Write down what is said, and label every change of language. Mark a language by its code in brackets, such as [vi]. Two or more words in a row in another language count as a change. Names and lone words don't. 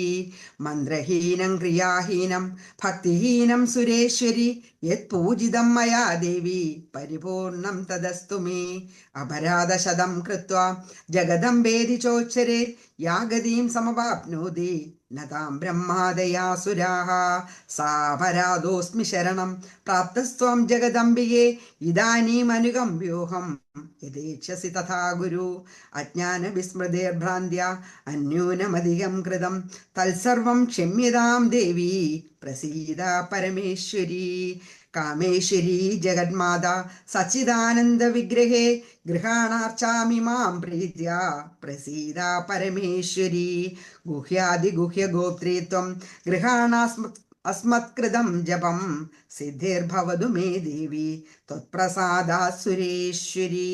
[sa] मन्त्रहीनं क्रियाहीनं भक्तिहीनं सुरेश्वरी यत्पूजितं मया देवी परिपूर्णं तदस्तु मे। अपराधशतं कृत्वा जगदम्बेति चोच्चरे या गतिं समवाप्नोति നതാം ബ്രഹ്മാദയാസുരാः സാപരാധോസ്മി ശരണം പ്രാപ്തസ്ത്വം ജഗദംബികേ ഇദാനീമനുകമ്പ്യോഹം യഥേച്ഛസി തഥാ ഗുരു അജ്ഞാനവിസ്മൃതിർഭ്രാന്ത്യ അന്യൂനമധികം കൃതം തത്സർവം ക്ഷമ്യതാം ദേവി പ്രസീദ പരമേശ്വരി കാമേശ്വരി ജഗന്മാത സച്ചിദാനന്ദ വിഗ്രഹേ ഗൃഹാണാർച്ചാമി മാം പ്രീത്യ പ്രസീദ പരമേശ്വരി ഗുഹ്യാദിഗുഹ്യഗോപ്ത്രീത്വം ഗൃഹാണാസ്മത്കൃതം ജപം സിദ്ധിർഭവതു മേ ദേവി ത്വത്പ്രസാദാത് സുരേശ്വരി.